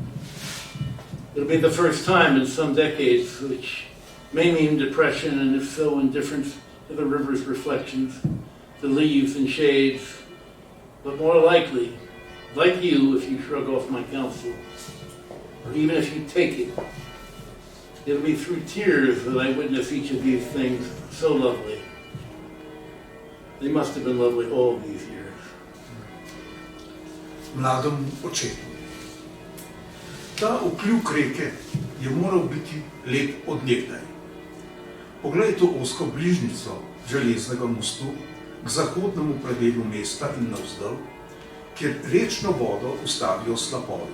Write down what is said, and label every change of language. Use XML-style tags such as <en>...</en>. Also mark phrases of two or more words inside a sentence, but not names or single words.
<en>It'll be the first time in some decades, which may mean depression, and if so, indifference to the river's reflections, the leaves and shades, but more likely, like you, if you shrug off my counsel, or even if you take it, it'll be through tears that I witness each of these things so lovely. They must have been lovely all these years.</en> <sl>Mlademu očetu. Ta okljuk reke je moral biti lep od nekdaj. Poglej to ozko bližnjico železnega mostu k zahodnemu predelu mesta in navzdol, kjer rečno vodo ustavijo slapovi.</sl>